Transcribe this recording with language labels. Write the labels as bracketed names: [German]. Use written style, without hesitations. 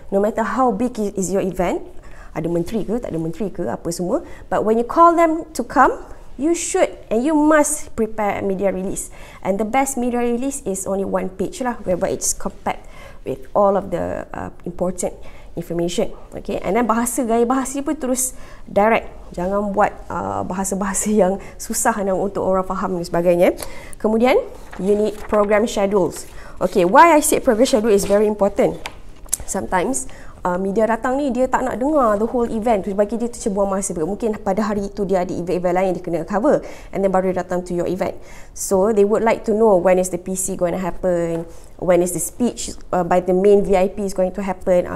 [English] No matter how big is your event, [Malay] ada menteri ke, tak ada menteri ke, apa semua. [English] But when you call them to come, you should and you must prepare a media release. And the best media release is only one page lah, whereby it's compact with all of the important information. Okay, and then [Malay] gaya bahasa pun terus direct. Jangan buat bahasa-bahasa yang susah untuk orang faham dan sebagainya. Kemudian, [English] you need program schedules. Okay, why I say program schedule is very important. [Malay] Sometimes media datang ni dia tak nak dengar [English] the whole event, [Malay] bagi dia tercebuang masa. Mungkin pada hari itu dia ada event-event lain yang dia kena cover [English] and then [Malay] baru dia datang [English] to your event. So they would like to know when is the PC going to happen, when is the speech by the main VIP is going to happen.